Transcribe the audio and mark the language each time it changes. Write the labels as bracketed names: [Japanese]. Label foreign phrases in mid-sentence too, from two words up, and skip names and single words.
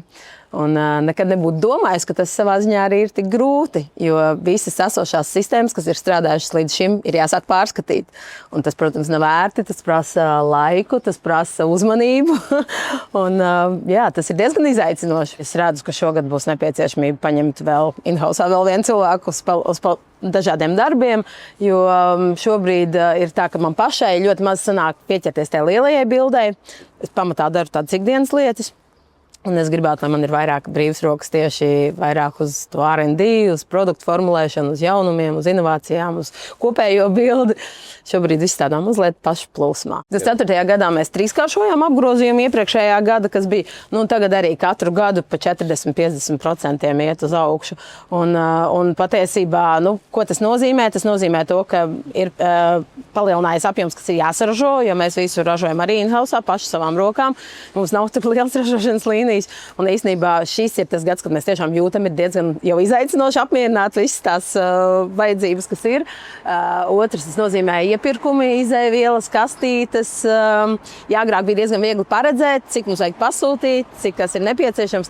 [Latvian] Un nekad nebūtu domājis, ka tas savā ziņā arī ir tik grūti, jo visas esošās sistēmas, kas ir strādājušas līdz šim, ir jāsāk pārskatīt. Un tas, protams, nav ērti, tas prasa laiku, tas prasa uzmanību. Un, tas ir diezgan izaicinoši. Es redzu, ka šogad būs nepieciešamība paņemt vēl in-house vēl vienu cilvēku uz dažādiem darbiem, jo šobrīd ir tā, ka man pašai ļoti maz sanāk pieķerties tajā lielajai bildei. Es pamatā daru tādas ikdienas lietas. Un es gribētu, lai man ir vairāk brīvas rokas tieši vairāk uz to R&D, uz produktu formulēšanu, uz jaunumiem, uz inovācijām, uz kopējo bildi. Šobrīd viss tādā mazliet pašplūsmā. 24. gadā mēs 3-kāršojām apgrozījumu iepriekšējā gada, kas bija, tagad arī katru gadu pa 40-50% iet uz augšu. Un patiesībā, ko tas nozīmē? Tas nozīmē to, ka ir palielinājies apjoms, kas ir jāsaražo, jo mēs visu ražojam arī in-house paši savām rokām. Mums nav tik liels ražošanas līnijas. Un īstenībā šis ir tas gads, kad mēs tiešām jūtam, ir diezgan jau izaicinoši apmierināt visas tās vajadzības, kas ir. Otrs, tas nozīmē iepirkumi, izēvielas, kastītes. Agrāk bija diezgan viegli paredzēt, cik mums vajag pasūtīt, cik tas ir nepieciešams.